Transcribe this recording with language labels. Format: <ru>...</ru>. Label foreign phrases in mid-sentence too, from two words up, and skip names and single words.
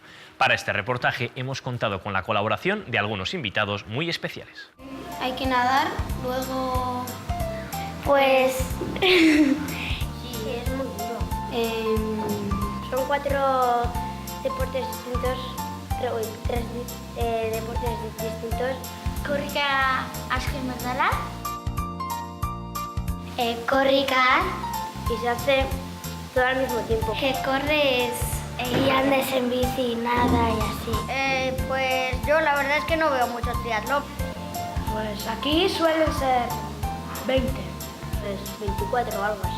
<es>Para este reportaje hemos contado con la colaboración de algunos invitados muy especiales. Hay que nadar, luego pues sí, es muy duro. Son 4 deportes distintos. 3 deportes distintos.</es> <eu>Korrika azken bezala.</eu> <es>Korrika y se hace todo al mismo tiempo. Que corres y andes en bici, nada y así. Pues yo la verdad es que no veo mucho triatlón. Pues aquí suelen ser 20. Pues 24 o algo así.</es>